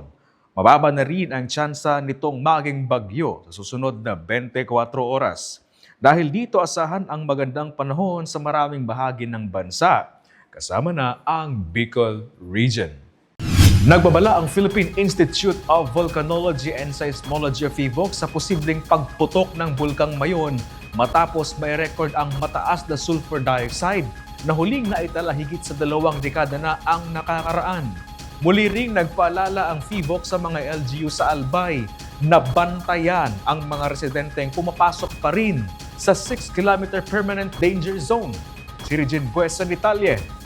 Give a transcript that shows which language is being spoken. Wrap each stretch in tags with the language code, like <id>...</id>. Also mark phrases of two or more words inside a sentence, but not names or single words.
<tl>Mababa na rin ang tsansa nitong maging bagyo sa susunod na 24 oras. Dahil dito asahan ang magandang panahon sa maraming bahagi ng bansa, kasama na ang Bicol Region. Nagbabala ang Philippine Institute of Volcanology and Seismology of PHIVOLC sa posibleng pagputok ng Bulkang Mayon matapos may record ang mataas na</tl> <en>sulfur dioxide</en> <tl>na huling naitala higit sa 2 dekada na ang nakakaraan. Muli ring nagpaalala ang PHIVOLC sa mga LGU sa Albay na bantayan ang mga residenteng pumapasok pa rin sa 6-kilometer</tl> <en>permanent danger zone.</en> <tl>Si Regine Buesa Detalye.</tl>